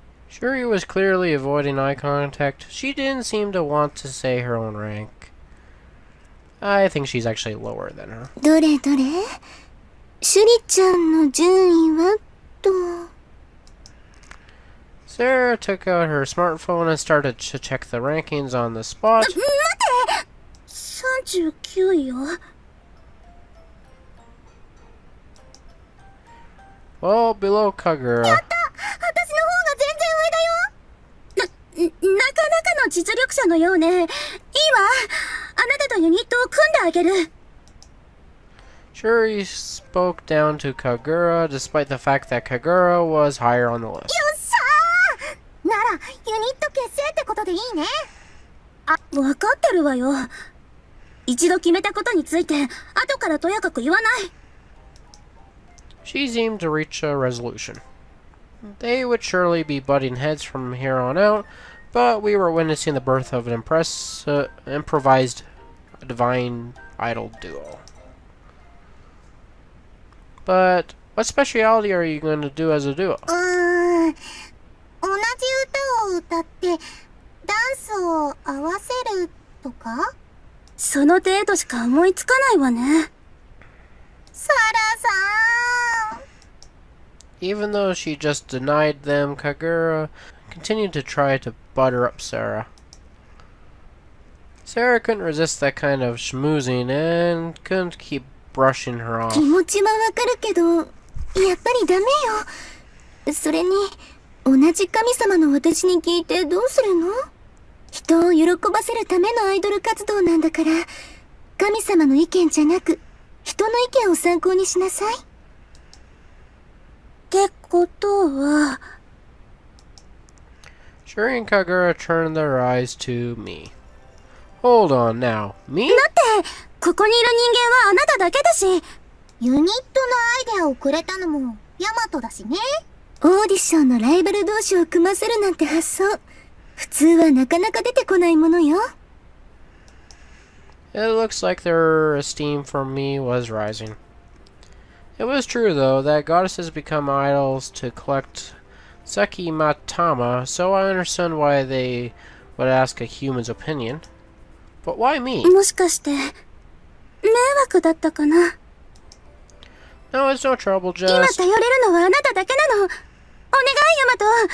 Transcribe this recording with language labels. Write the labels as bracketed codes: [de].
[en] Shuri was clearly avoiding eye contact. She didn't seem to want to say her own rank. I think she's actually lower than her. [ja] どれシュリちゃんの順位はと。 [en] Sarah took out her smartphone and started to check the rankings on the spot. [ja] 待て !39 位よ。 [en] Well, below Kagura. [ja] やった！私の方が全然上だよ。なかなかの実力者のようね。いいわ。あなたとユニットを組んであげる。 [en] Shuri spoke down to Kagura, despite the fact that Kagura was higher on the list. [ja] よっしゃー！なら、ユニット結成ってことでいいね。わかってるわよ。一度決めたことについて、後からとやかく言わない。 [en] She seemed to reach a resolution. They would surely be butting heads from here on out, but we were witnessing the birth of an improvised divine idol duo. But what speciality are you going to do as a duo? [ja] 同じ歌を歌って、ダンスを合わせるとか？その程度しか思いつかないわね。サラさん。 [en] Even though she just denied them, Kagura continued to try to butter up Sarah. Sarah couldn't resist that kind of schmoozing and couldn't keep brushing her off. [ja] 気持ちはわかるけど、やっぱりダメよ。それに、同じ神様の私に聞いてどうするの？人を喜ばせるためのアイドル活動なんだから、神様の意見じゃなく、人の意見を参考にしなさい。ってことは。 [en] Shuri and Kagura turned their eyes to me. Hold on now, me? [ja] だって、ここにいる人間はあなただけだし。ユニットのアイデアをくれたのも、ヤマトだしね。オーディションのライバル同士を組ませるなんて発想、普通はなかなか出てこないものよ。 [en] It looks like their esteem for me was rising. It was true, though, that goddesses become idols to collect Seki Matama, so I understand why they would ask a human's opinion. But why me? [ja] もしかして、迷惑だったかな。 [en] No, it's no trouble, [ja] 今 [en] just... [ja] 頼れるのはあなただけなの。お願い、ヤマト。